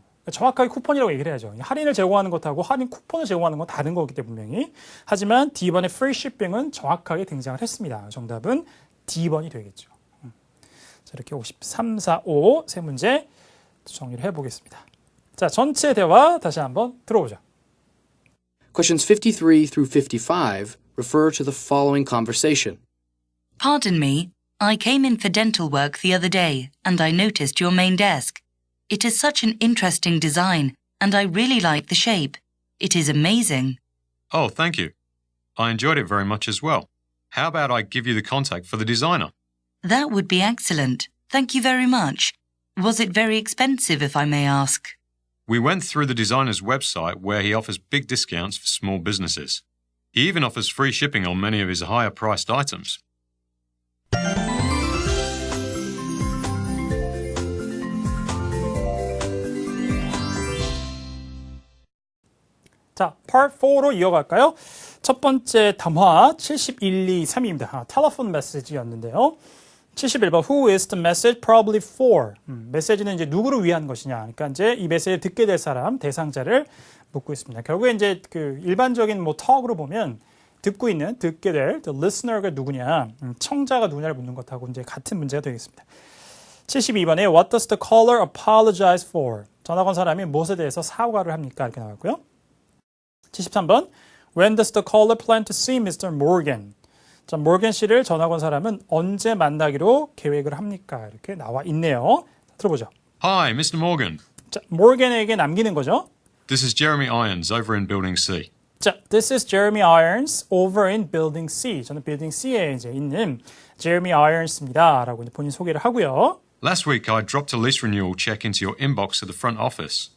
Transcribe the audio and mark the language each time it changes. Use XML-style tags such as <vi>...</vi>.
<ko>정확하게 쿠폰이라고 얘기를 해야죠. 할인을 제공하는 것하고 할인 쿠폰을 제공하는 건 다른 거기 때문에 분명히. 하지만 D번의 free shipping은 정확하게 등장을 했습니다. 정답은 D번이 되겠죠. 자, 이렇게 53, 4, 5 세 문제 정리를 해보겠습니다. 자, 전체 대화 다시 한번 들어보죠.</ko> <en>Questions 53 through 55 refer to the following conversation. Pardon me, I came in for dental work the other day, and I noticed your main desk. It is such an interesting design, and I really like the shape. It is amazing. Oh, thank you. I enjoyed it very much as well. How about I give you the contact for the designer? That would be excellent. Thank you very much. Was it very expensive, if I may ask? We went through the designer's website where he offers big discounts for small businesses. He even offers free shipping on many of his higher priced items.</en> <ko>자, Part 4로 이어갈까요? 첫 번째 담화 71, 2, 3입니다. 텔레폰 메시지였는데요. 71번</ko> <en>Who is the message probably for?</en> <ko>메시지는 이제 누구를 위한 것이냐. 그러니까 이제 이 메시지를 듣게 될 사람, 대상자를 묻고 있습니다. 결국에 이제 그 일반적인 뭐 턱으로 보면 듣게 될</ko> <en>the listener</en> <ko>가 누구냐, 청자가 누구냐를 묻는 것하고 이제 같은 문제가 되겠습니다. 72번에</ko> <en>What does the caller apologize for?</en> <ko>전화 건 사람이 무엇에 대해서 사과를 합니까? 이렇게 나왔고요. 73번</ko> <en>When does the caller plan to see Mr. Morgan?</en> <ko>자, 모건 씨를 전화 건 사람은 언제 만나기로 계획을 합니까? 이렇게 나와 있네요. 들어보죠.</ko> <en>Hi, Mr. Morgan.</en> <ko>자, 모건에게 남기는 거죠.</ko> <en>This is Jeremy Irons over in Building C. 자, This is Jeremy Irons over in Building C.</en> <ko>저는 Building C에 이제 있는 Jeremy Irons입니다. 라고 이제 본인 소개를 하고요.</ko> <en>Last week I dropped a lease renewal check into your inbox at the front office.</en>